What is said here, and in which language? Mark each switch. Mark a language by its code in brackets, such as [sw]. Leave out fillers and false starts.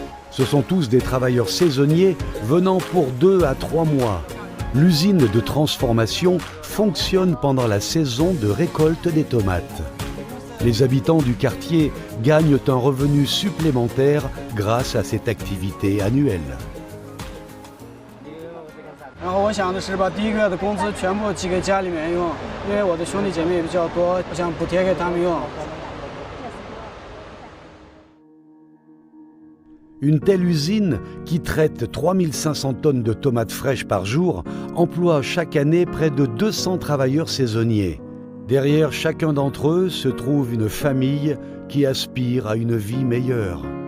[fr] Ce sont tous des travailleurs saisonniers venant pour 2 à 3 mois. L'usine de transformation fonctionne pendant la saison de récolte des tomates. Les habitants du quartier gagnent un revenu supplémentaire grâce à cette activité annuelle. [zh] 然后我想的是把第一个月的工资全部寄给家里面用，因为我的兄弟姐妹也比较多，我想补贴给他们用。 [fr] Une telle usine, qui traite 3500 tonnes de tomates fraîches par jour, emploie chaque année près de 200 travailleurs saisonniers. Derrière chacun d'entre eux se trouve une famille qui aspire à une vie meilleure.